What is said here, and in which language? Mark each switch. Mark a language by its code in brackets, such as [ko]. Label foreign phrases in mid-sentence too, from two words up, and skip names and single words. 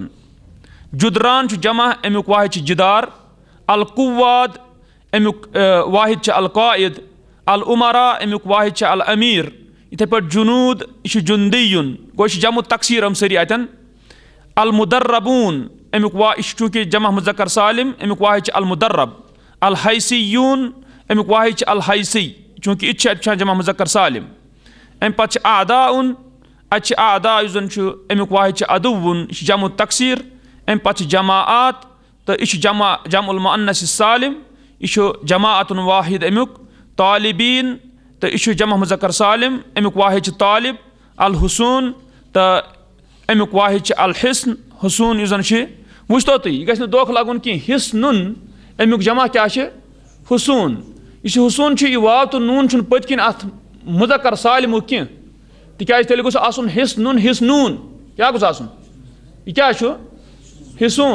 [ks] جدران چھ جمع امیُک واحد چھ جدار. القواد امیُک واحد چھ القائد. العمراء امیُک واحد چھ الامیر. یتھے پٲٹھۍ جنود یہ چھ جندیون گوٚو یہِ چھِ [ar] جمع تقصیر [ks] یِم سٲری اتٮ۪ن. المدربون امیُک یہِ چھُ چوٗنٛکہِ [ar] جمع مذکر سالم [ks] امیُک واحد چھ المدرب. الحیثیون امیُک واحد چھ الحیثی چوٗنٛکہِ یہِ تہِ چھِ اتہِ وٕچھان [ar] جمع مذکر سالم. [ks] امہِ پتہٕ چھِ اعداؤن اتہِ چھِ اعدا یُس زن چھُ امیُک واحد چھِ عدوُن یہِ چھِ [ar] جمع تقصیر. [ks] امہِ پتہٕ چھِ جماعات تہٕ یہِ چھُ [ar] جمع المؤنث السالم [ks] یہِ چھُ جماعتن واحد امیُک. طالبین تہٕ یہِ چھُ [ar] جمع مذکر سالم [ks] امیُک واحد چھِ طالب. الحصون تہٕ امیُک واحد چھِ الحسن. حصوٗن یُس زن چھِ وٕچھتو تُہۍ یہِ گژھِ نہٕ دھوکہٕ لگُن کینٛہہ. حصنُن امیُک جمع کیٛاہ چھِ حصوٗن. یہِ چھُ حصوٗن چھُ یہِ واو تہٕ نوٗن چھُنہٕ پٔتۍ کِنۍ اتھ مذکر سالمُک کینٛہہ تِکیٛازِ تیٚلہِ گوٚژھ آسُن حصنُن حصنوٗن کیٛاہ گوٚژھ آسُن یہِ کیٛاہ چھُ حصوٗن.